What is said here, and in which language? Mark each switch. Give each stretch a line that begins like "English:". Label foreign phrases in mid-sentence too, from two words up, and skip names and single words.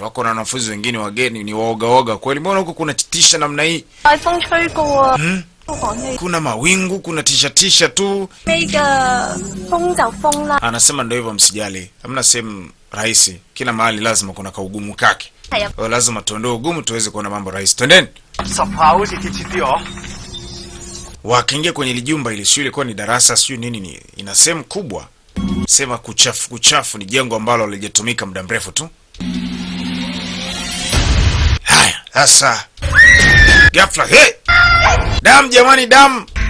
Swahili: Wako na wanafunzi wengine wageni ni waoga kweli. Mbona huko kuna tisha namna hii? Kuna mawingu, kuna tisha tu. Anasema ndio hivyo, msijali. Hamna sehemu rahisi. Kila mahali lazima kuna kaugumu kake. Kwa lazima tuondoe ugumu tuweze kuona mambo rahisi. Twendeni.
Cantonese: 10 下好似貼切啲哦。
Swahili: Wakaingia kwenye lijumba, ile shule ilikuwa ni darasa sijui nini, ni ina sehemu kubwa. Sema kuchafu, ni jengo ambalo halijatumika muda mrefu tu. Haya, sasa ghafla, hey! Damu jamani, damu.